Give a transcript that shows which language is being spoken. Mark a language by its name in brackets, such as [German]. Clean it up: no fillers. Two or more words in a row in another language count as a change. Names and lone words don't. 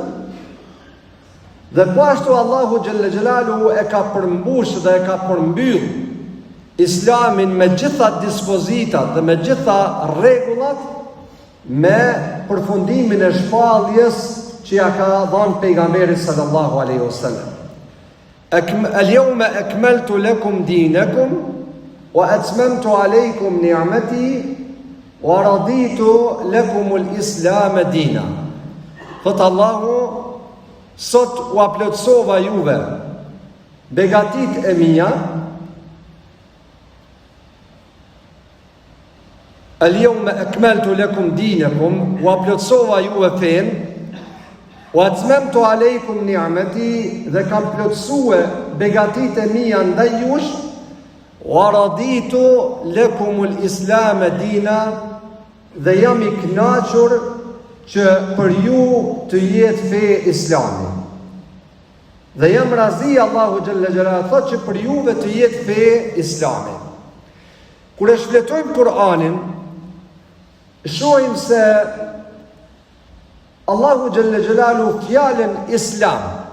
[Albanian] Dhe po ashtu Allahu [Arabic] جل جلاله [Albanian] e ka përmbush dhe e ka përmbyll Islamin me gjitha dispozitat dhe me gjitha rregullat, me përfundimin e shpalljes që ja ka dhënë pejgamberi [Arabic] صلى الله عليه وسلم. اليوم أكملت لكم دينكم وأتممت عليكم نعمتي ورضيت لكم الإسلام دينا. [Albanian] Thot Allahu, sot u aplotësova juve begatit e mia. [Arabic] اليوم أكملت لكم دينكم, [Albanian] u aplotësova juve fen, u [Arabic] أتممت عليكم نعمتي, [Albanian] dhe kam plotësue begatit e mia ndaj jush, [Arabic] ورضيت لكم الإسلام دينا, [Albanian] dhe jam i kënaqur që për ju të jetë fe Islami. Dhe jam razi, Allahu [Arabic] جل جلاله [Albanian] thot që për juve të jetë fe Islami. Kur e shfletojmë Kur'anin, shohim se Allahu [Arabic] جل جلاله [Albanian] fjalën Islam,